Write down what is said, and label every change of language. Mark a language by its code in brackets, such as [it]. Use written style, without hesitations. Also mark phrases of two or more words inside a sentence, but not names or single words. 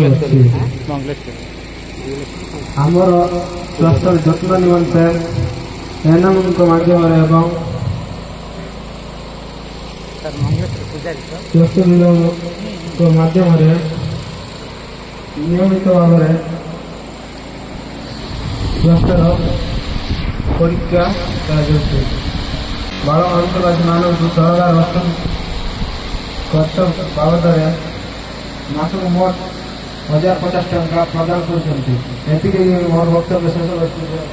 [or] ଆମର ସ୍ୱାସ୍ଥ୍ୟ ଯତ୍ନ ନିମନ୍ତେ ଏନଏମ ମାଧ୍ୟମ ସ୍ୱାସ୍ଥ୍ୟ ବିଭାଗ ମାଧ୍ୟମ ନିୟମିତ ଭାବ ସ୍ୱାସ୍ଥ୍ୟର ପରୀକ୍ଷା କରାଯାଉଛି। ବାଳ ଅନ୍ତବାସୀମାନଙ୍କୁ ସରକାର ଖର୍ଚ୍ଚ ବାବଦରେ ମାସକୁ ମୋଟ 1050 ଟଙ୍କା ପ୍ରଦାନ କରୁଛନ୍ତି। ଏତିକି ମୋର ବକ୍ତବ୍ୟ ଶେଷ କରୁଛି।